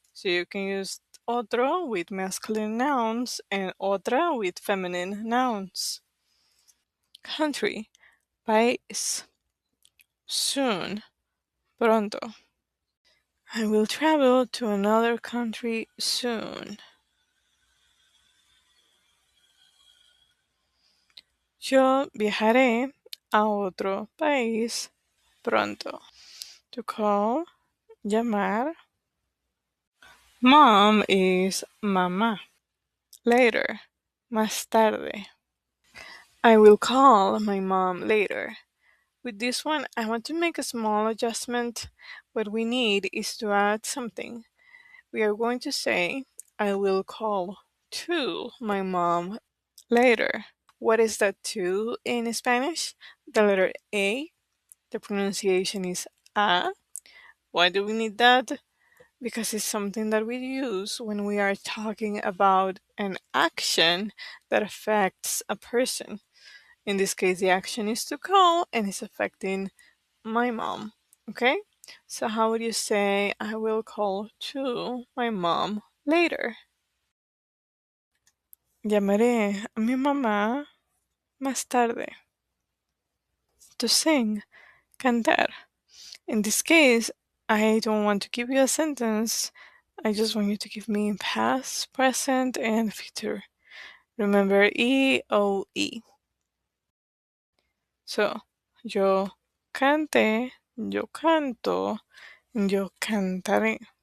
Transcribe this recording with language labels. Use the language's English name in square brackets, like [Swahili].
[English] So you can use otro with masculine nouns and otra with feminine nouns. Country, país. Soon, pronto. I will travel to another country soon. [Spanish] Yo viajaré a otro país pronto. [English] To call, llamar. Mom is mamá. Later, [Spanish] más tarde. [English] I will call my mom later. With this one, I want to make a small adjustment. What we need is to add something. We are going to say, I will call to my mom later. What is that to in Spanish? The letter A. The pronunciation is a. Why do we need that? Because it's something that we use when we are talking about an action that affects a person. In this case, the action is to call and it's affecting my mom. Okay? So, how would you say, I will call to my mom later? [Spanish] Llamaré a mi mamá más tarde. [English] To sing, cantar. In this case, I don't want to give you a sentence. I just want you to give me past, present, and future. Remember E-O-E. [Spanish] So, yo cante, yo canto, yo cantaré.